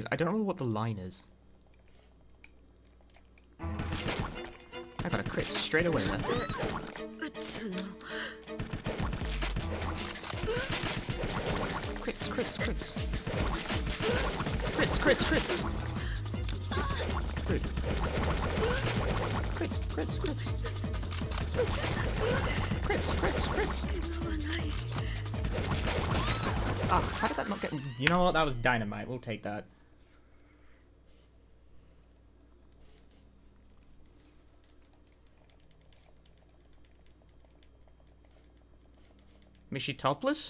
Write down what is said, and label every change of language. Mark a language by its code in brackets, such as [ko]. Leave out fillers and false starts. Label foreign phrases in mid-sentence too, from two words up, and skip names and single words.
[en] I don't remember what the line is. I got a crit straight away there. Crits, crits, crits. Crits, crits, crits. Crit. Crits, crits, crits. Crits, crits, crits. Ah, how did that not get... You know what? That was dynamite. We'll take that. Is she topless?